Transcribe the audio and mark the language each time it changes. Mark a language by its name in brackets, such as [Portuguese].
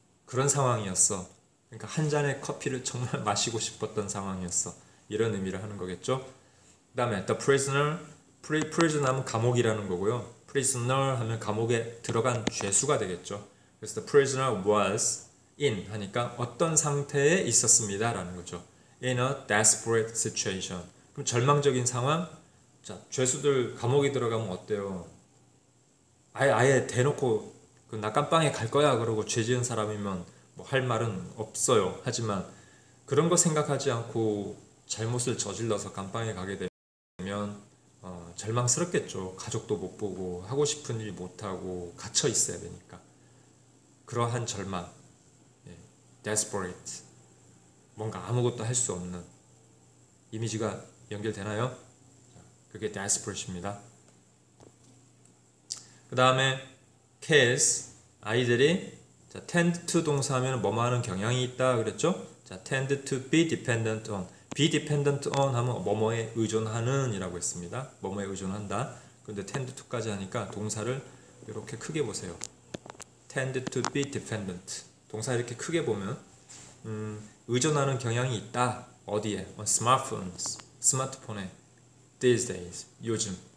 [Korean] 그런 상황이었어. 그러니까 한 잔의 커피를 정말 마시고 싶었던 상황이었어. 이런 의미를 하는 거겠죠. 그 다음에 [English] the prisoner, [Korean] prison 하면 감옥이라는 거고요. prisoner 하면 감옥에 들어간 죄수가 되겠죠. 그래서 [English] the prisoner was in [Korean] 하니까 어떤 상태에 있었습니다 라는 거죠. [English] in a desperate situation. [Korean] 그럼 절망적인 상황. 자, 죄수들 감옥에 들어가면 어때요? 아예 대놓고 그 낙감방에 갈 거야 그러고 죄 지은 사람이면 뭐 할 말은 없어요. 하지만 그런 거 생각하지 않고 잘못을 저질러서 감방에 가게 되면 절망스럽겠죠. 가족도 못 보고 하고 싶은 일 못 하고 갇혀 있어야 되니까. 그러한 절망, desperate, 뭔가 아무것도 할 수 없는 이미지가 연결되나요? 그게 desperate입니다. 그 다음에 kids, 아이들이, 자, [English] tend to [Korean] 동사하면 뭐뭐 하는 경향이 있다 그랬죠? 자, [English] tend to be dependent on, be dependent on [Korean] 하면 뭐뭐에 의존하는 이라고 했습니다. 뭐뭐에 의존한다. 근데 [English] tend to [Korean] 까지 하니까 동사를 이렇게 크게 보세요. [English] tend to be dependent. [Korean] 동사 이렇게 크게 보면 의존하는 경향이 있다. 어디에? [English] on smartphones. [Korean] 스마트폰에. [English] these days. [Korean] 요즘.